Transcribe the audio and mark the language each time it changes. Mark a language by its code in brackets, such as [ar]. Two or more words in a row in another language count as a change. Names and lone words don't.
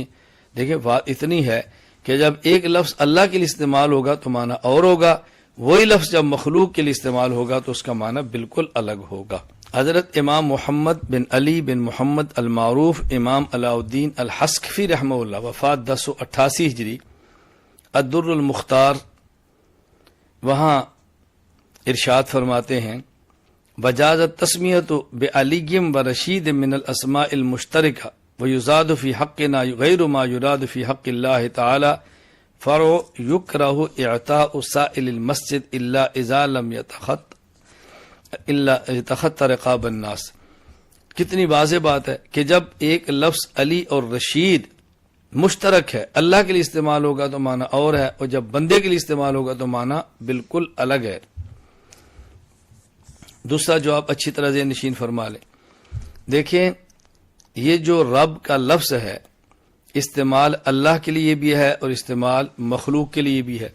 [ur] دیکھیں بات اتنی ہے کہ جب ایک لفظ اللہ کے لیے استعمال ہوگا تو معنی اور ہوگا، وہی لفظ جب مخلوق کے لیے استعمال ہوگا تو اس کا معنی بالکل الگ ہوگا۔ حضرت امام محمد بن علی بن محمد المعروف امام علاء الدین الحسکفی رحمہ اللہ، وفات 1088 ہجری، الدر المختار، وہاں ارشاد فرماتے ہیں، [ar] وجاز التسمیۃ بعلی و رشید من الاسماء المشترکہ ویزاد فی حقنا غیر ما یراد فی حق اللہ تعالی فرع یکرہ اعطاء سائل المسجد الا اذا لم یتخطى رقاب الناس۔ [ur] کتنی واضح بات ہے کہ جب ایک لفظ علی اور رشید مشترک ہے، اللہ کے لیے استعمال ہوگا تو معنی اور ہے، اور جب بندے کے لیے استعمال ہوگا تو معنی بالکل الگ ہے۔ دوسرا جو آپ اچھی طرح ذہن نشین فرما لیں، دیکھیں یہ جو رب کا لفظ ہے استعمال اللہ کے لیے بھی ہے اور استعمال مخلوق کے لیے بھی ہے۔